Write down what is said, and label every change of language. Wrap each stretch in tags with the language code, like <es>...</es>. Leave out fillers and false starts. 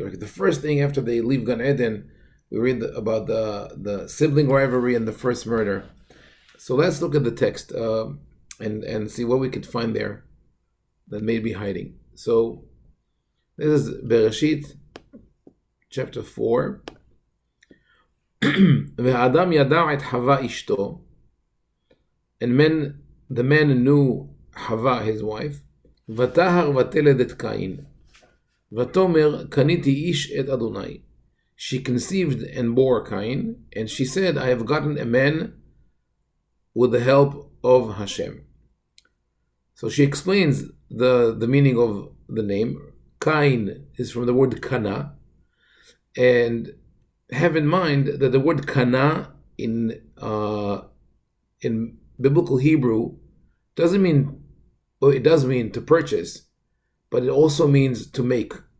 <en>Like the first thing after they leave Gan Eden, we read about the sibling rivalry and the first murder. So let's look at the text and see what we could find there that may be hiding. So this is Bereshit, chapter 4.</en> <he>והאדם ידע את חווה אשתו,</he> <en>and the man knew Hava, his wife,</en> <he>ותהר ותלד את קין, ותאמר קניתי איש את אדוני.</he> <en>She conceived and bore Cain, and she said, I have gotten a man with the help of Hashem. So she explains the meaning of the name. Cain is from the word kana, and have in mind that the word kana in biblical Hebrew doesn't mean, well, it does mean to purchase, but it also means to make.</en>